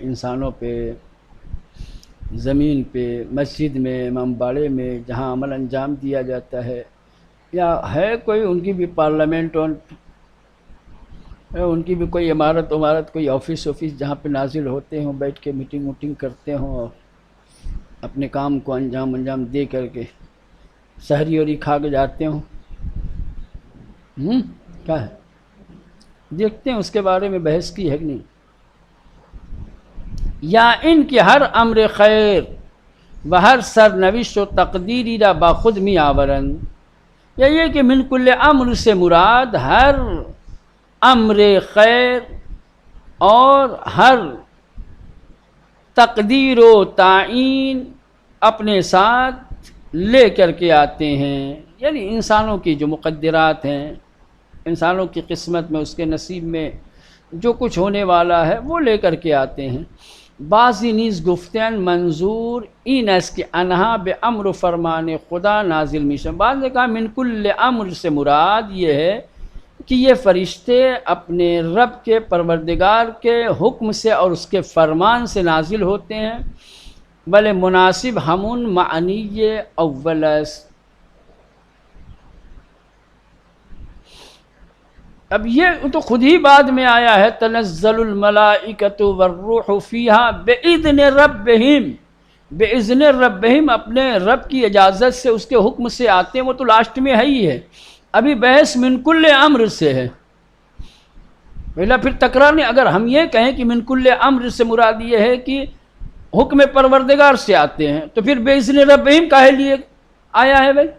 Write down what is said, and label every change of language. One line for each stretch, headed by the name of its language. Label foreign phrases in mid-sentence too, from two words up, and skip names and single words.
Urdu: انسانوں پہ، زمین پہ، مسجد میں، امام باڑے میں، جہاں عمل انجام دیا جاتا ہے، یا ہے کوئی ان کی بھی پارلیمنٹ اور ان کی بھی کوئی عمارت کوئی آفس جہاں پہ نازل ہوتے ہوں، بیٹھ کے میٹنگ ووٹنگ کرتے ہوں اور اپنے کام کو انجام دے کر کے سحری اوری کھا کے جاتے ہوں؟ کیا ہے؟ دیکھتے ہیں اس کے بارے میں بحث کی ہے کہ نہیں؟ یا ان کی
Persian: ہر امر خیر و ہر سرنوشت و تقدیری را باخود می آورند،
Urdu: یا یہ کہ
Arabic: من کل امر
Urdu: سے مراد ہر امر خیر اور ہر تقدیر و تعین اپنے ساتھ لے کر کے آتے ہیں، یعنی انسانوں کی جو مقدرات ہیں، انسانوں کی قسمت میں، اس کے نصیب میں جو کچھ ہونے والا ہے وہ لے کر کے آتے ہیں۔
Persian: بعضی نیز گفتن منظور این است کہ انہا بے امر و فرمان خدا نازل میشن۔
Urdu: بعض نے کہا
Arabic: من کل امر
Urdu: سے مراد یہ ہے کہ یہ فرشتے اپنے رب کے پروردگار کے حکم سے اور اس کے فرمان سے نازل ہوتے ہیں،
Persian: بلے مناسب ہمون معنی اول است۔
Urdu: اب یہ تو خود ہی بعد میں آیا ہے،
Arabic: تنزل الملائکۃ والروح فیہا باذن ربہم، باذن ربہم،
Urdu: اپنے رب کی اجازت سے، اس کے حکم سے آتے ہیں، وہ تو لاسٹ میں ہے ہی ہے۔ ابھی بحث
Arabic: من کل امر
Urdu: سے ہے، پہلا پھر تکرار نہیں۔ اگر ہم یہ کہیں کہ
Arabic: من کل امر
Urdu: سے مراد یہ ہے کہ حکم پروردگار سے آتے ہیں، تو پھر
Arabic: باذن ربہم
Urdu: کاہے لیے آیا ہے بھائی؟